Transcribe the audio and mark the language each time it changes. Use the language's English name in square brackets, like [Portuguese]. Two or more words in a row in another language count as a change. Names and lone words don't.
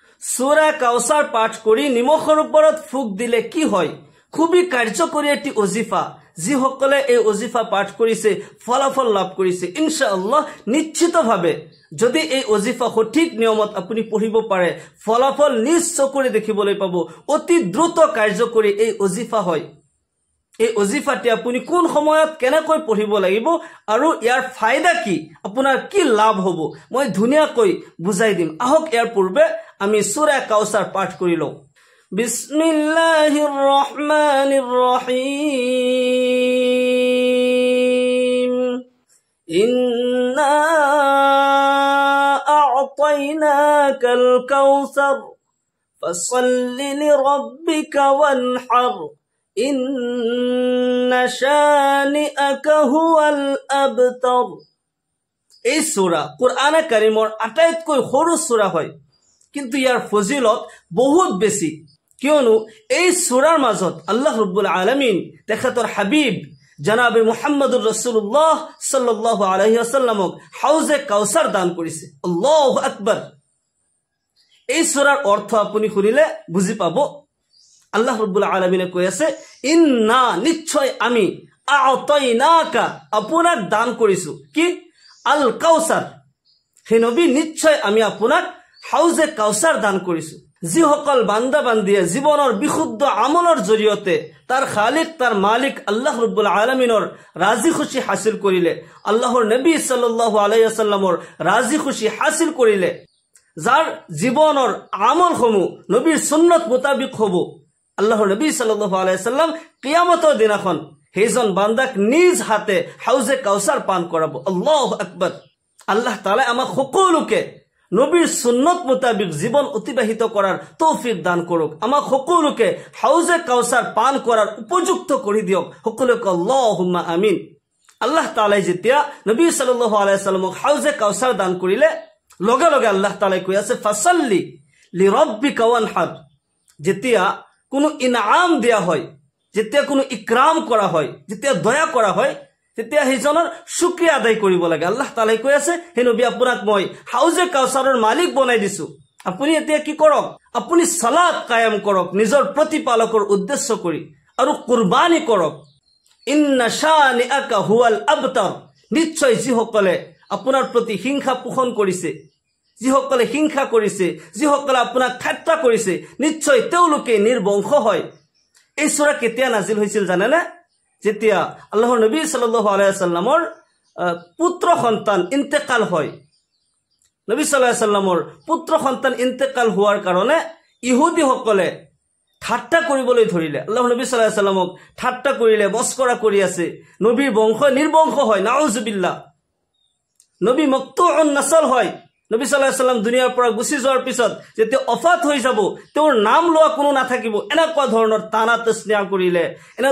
[Assamese] সূরা কাউসার পাঠ কৰি নিমখৰ ওপৰত ফুক দিলে কি হয় খুবই কাৰ্যকৰী এটি ওজিফা যিসকলে এই ওজিফা পাঠ কৰিছে ফলাফল লাভ কৰিছে ইনশাআল্লাহ নিশ্চিতভাৱে যদি এই ওজিফা সঠিক নিয়মত আপুনি পঢ়িব পাৰে ফলাফল নিজ চকুৰে দেখিবলৈ পাব অতি দ্ৰুত কাৰ্যকৰী এই ওজিফা হয় এই ওজিফাটি আপুনি কোন সময়ত কেনেকৈ পঢ়িব লাগিব আৰু ইয়াৰ ফায়দা কি আপোনাৰ কি লাভ হ'ব মই ধুনিয়াকৈ বুজাই দিম আহক ইয়াৰ পূৰ্বে আমি সূৰা কাউসাৰ পাঠ কৰি লওঁ [Arabic] بسم الله الرحمن الرحيم إنا أعطيناك الكوثر فصل لربك وانحر إن شانئك هو الأبتر [Assamese] এই সূরা কুরআনে কারীমৰ আটাইতকৈ সৰু সূৰা হয় কিন্তু ইয়াৰ ফজিলত বহুত বেছি কিয়নো এই সূৰাৰ মাজত [Arabic] الله رب العالمين [Assamese] তেখেতৰ হাবিব জনাবে [Arabic] محمد رسول الله صلى الله عليه وسلم [Assamese] হাউজে কাউসাৰ দান কৰিছে [Arabic] الله أكبر [Assamese] এই সূৰাৰ অৰ্থ আপুনি শুনিলে বুজি পাব [Arabic] الله رب العالمين [Assamese] কৈ আছে ইন্না নিশ্চয় আমি আ'তাইনাকা আপোনাক দান কৰিছো কি আল কাউসাৰ হে নবী নিশ্চয় আমি আপোনাক হাউজে কাউসাৰ দান কৰিছো যিসকল বান্দা বান্দিয়ে জীৱনৰ বিশুদ্ধ আমলৰ জৰিয়তে তাৰ খালিক তাৰ মালিক [Arabic] الله رب العالمين [Assamese] ৰাজি খুশি হাসিল কৰিলে আল্লাহৰ নবী [Arabic] صلى الله عليه [Assamese] ওয়াসাল্লামৰ ৰাজি খুশি হাসিল কৰিলে যাৰ জীৱনৰ আমলসমূহ নবীৰ সুন্নত মুতাবিক হ'ব আল্লাহৰ নবী [Arabic] صلى الله عليه وسلم [Assamese] কিয়ামতৰ দিনাখন হেজন বান্দাক নিজ হাতে হাউজে কাউসাৰ পান কৰাব [Arabic] الله أكبر [Assamese] আল্লাহ তাআলা আমাক সকলোকে নবীৰ সুন্নত মুতাবিক জীবন অতিবাহিত কৰাৰ তৌফিক দান কৰক আমাক সকলোকে হাউজে কাউসাৰ পান কৰাৰ উপযুক্ত কৰি দিয়ক সকলোকে [Arabic] اللهم آمين [Assamese] আল্লাহ তাআলাই যেতিয়া নবী [Arabic] صلى الله عليه وسلم [Assamese] হাউজে কাউসাৰ দান কৰিলে লগে লগে আল্লাহ তাআলাই কৈ আছে [Arabic] فصل لربك وانحر [Assamese] যেতিয়া কোনো ইনাম দিয়া হয় যেতিয়া কোনো ইকৰাম কৰা হয় যেতিয়া দয়া কৰা হয় তেতিয়া হেজনৰ শুকৰিয়া আদায় কৰিব লাগে আল্লাহ তাআলাই কৈ আছে হে নবী আপোনাক মই হাউজে কাউসাৰৰ মালিক বনাই দিছো আপুনি এতিয়া কি কৰক আপুনি সালাত কায়াম কৰক নিজৰ প্ৰতিপালকৰ উদ্দেশ্য কৰি আৰু কুৰবানী কৰক [Arabic] إن شانئك هو الأبتر [Assamese] নিশ্চয় যিসকলে আপোনাৰ প্ৰতি হিংসা পোষণ কৰিছে যিসকলে হিংসা কৰিছে যিসকলে আপোনাক ঠাট্টা কৰিছে নিশ্চয় তেওঁলোকে নিৰ্বংশ হয় এই সূৰা কেতিয়া নাজিল হৈছিল জানেনে যেতিয়া আল্লাহৰ নবী [Arabic] صلى الله عليه وسلم [Assamese] পুত্ৰ সন্তান ইন্তেকাল হয় নবী [Arabic] صلى الله عليه وسلم [Assamese] পুত্ৰ সন্তান ইন্তেকাল হোৱাৰ কাৰণে ইহুদী সকলে ঠাট্টা কৰিবলৈ ধৰিলে আল্লাহৰ নবী [Arabic] صلى الله عليه وسلم [Assamese] ঠাট্টা কৰিলে মস্কৰা কৰি আছে নবীৰ বংশ নিৰ্বংশ হয় নাউজুবিল্লাহ নবী [Arabic] مقطوع النسل [Assamese] হয় নবী [Arabic] صلى الله عليه وسلم [Assamese] দুনিয়াৰ পৰা গুচি যোৱাৰ পিছত যেতিয়া অফাত হৈ যাব তেওঁৰ নাম লোৱা কোনো নাথাকিব এনেকুৱা ধৰণৰ তানা তসনিয়া কৰিলে এনে